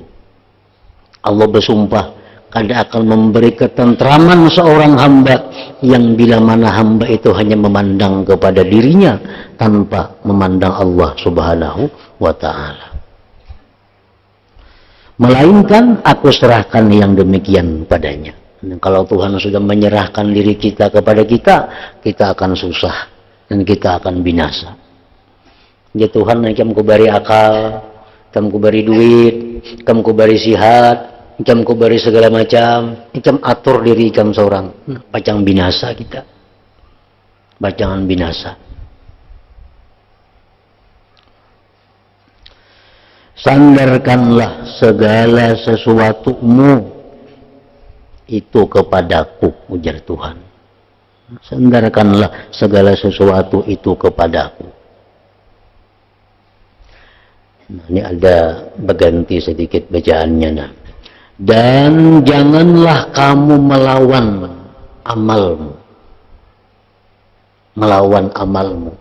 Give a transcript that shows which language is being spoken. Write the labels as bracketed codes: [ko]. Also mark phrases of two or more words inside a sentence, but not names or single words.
[id] Allah bersumpah, kada akan memberi ketentraman seorang hamba yang bila mana hamba itu hanya memandang kepada dirinya tanpa memandang Allah [ar] سبحانه وتعالى. [id] Melainkan aku serahkan yang demikian padanya. Dan kalau Tuhan sudah menyerahkan diri kita kepada kita, kita akan susah dan kita akan binasa. Ya Tuhan, ikam ku beri akal, ikam ku beri duit, ikam ku beri sihat, ikam ku beri segala macam, ikam atur diri ikam seorang. Pacang binasa kita. Pacangan binasa. Sandarkanlah segala sesuatumu itu kepadaku, ujar Tuhan. Sandarkanlah segala sesuatu itu kepadaku. Nah, ini ada berganti sedikit bacaannya. Nah. Dan janganlah kamu melawan amalmu. Melawan amalmu.